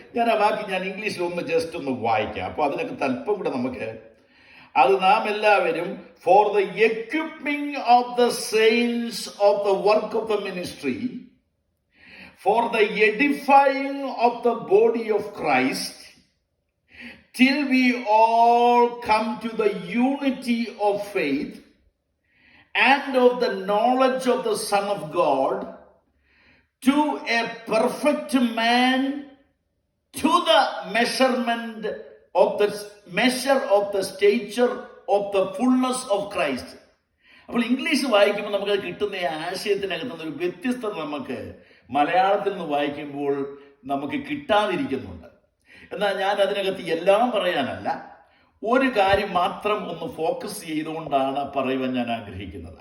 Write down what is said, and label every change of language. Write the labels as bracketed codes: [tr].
[ml] ഞാൻ ആ വാക്ക് ഇംഗ്ലീഷിൽ ജസ്റ്റ് ഒന്ന് വായിക്കാം. അപ്പൊ അതിനൊക്കെ തല്പം കൂടെ നമുക്ക്. അത് നാം എല്ലാവരും [en] For the equipping of the saints of the work of the ministry, for the edifying of the body of Christ, till we all come to the unity of faith and of the knowledge of the Son of God, to a perfect man, to the measurement of the measure of the stature of the fullness of Christ. [ml] അപ്പോൾ English വായിക്കുമ്പോൾ നമുക്ക് കിട്ടുന്ന ആശയത്തിനകത്തുന്ന ഒരു വ്യത്യസ്തത നമുക്ക് മലയാളത്തിൽ നിന്ന് വായിക്കുമ്പോൾ നമുക്ക് കിട്ടാതിരിക്കുന്നുണ്ട്. എന്നാൽ ഞാൻ അതിനകത്ത് എല്ലാം പറയാനല്ല, ഒരു കാര്യം മാത്രം ഒന്ന് ഫോക്കസ് ചെയ്തുകൊണ്ടാണ് പറയുവാൻ ഞാൻ ആഗ്രഹിക്കുന്നത്.